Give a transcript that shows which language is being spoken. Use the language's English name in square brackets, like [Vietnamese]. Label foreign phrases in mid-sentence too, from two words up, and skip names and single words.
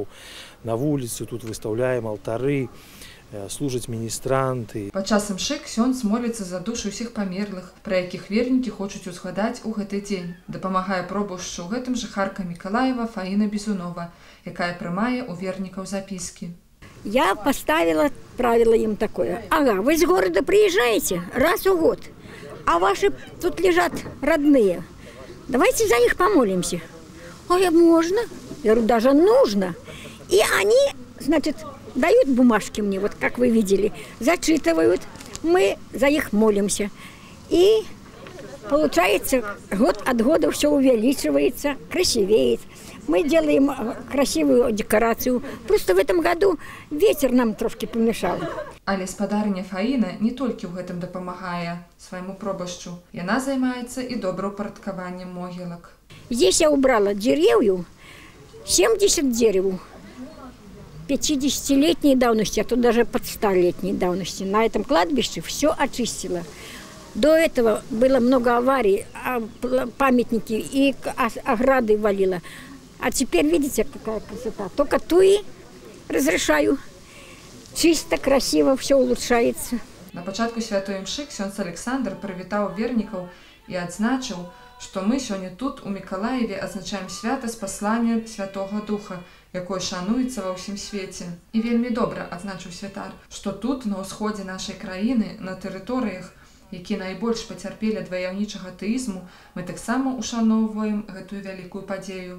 [Belarusian] На вуліцы тут выстаўляем алтары, служаць міністранты. Падчас імшы ксёндз моліцца за душы ўсіх памерлых, пра якіх вернікі хочуць узгадаць у гэты дзень. Дапамагае пробушчу ў гэтым жыхарка Мікалаева Фаіна Безунова, якая прымае у вернікаў запіскі. [Russian] Я поставила правило им такое. Ага, вы из города приезжаете раз в год, а ваши тут лежат родные. Давайте за них помолимся. А я можно? Я говорю, даже нужно. И они, значит, дают бумажки мне, вот как вы видели, зачитывают, мы за них молимся. И получается, год от года все увеличивается, красивеет. Мы делаем красивую декорацию. Просто в этом году ветер нам трошки помешал. [Belarusian] Але спадарня Фаіна не толькі ў гэтым дапамагае свайму пробашчу. Яна займаецца і добраўпарадкаваннем могілак. [Russian] Здесь я убрала деревьев, 70 деревьев. 50-летней давности, а то даже под 100-летней давности. На этом кладбище все очистила. До этого было много аварий, памятники и ограды валило. А теперь, видите, какая красота. Только туи разрешаю. Чисто, красиво, все улучшается. [Belarusian] На пачатку святой імшы ксёндз Александр прывітаў вернікаў і адзначыў, што мы сёння тут, у Мікалаеве, адзначаем свята спаслання Святога Духа, якое шануецца ва ўсім свеце. І вельмі добра, адзначыў святар, што тут, на ўсходзе нашай краіны, на тэрыторыях, якія найбольш пацярпелі ад ваяўнічага тэізму, мы таксама ушаноўваем гэтую вялікую падзею.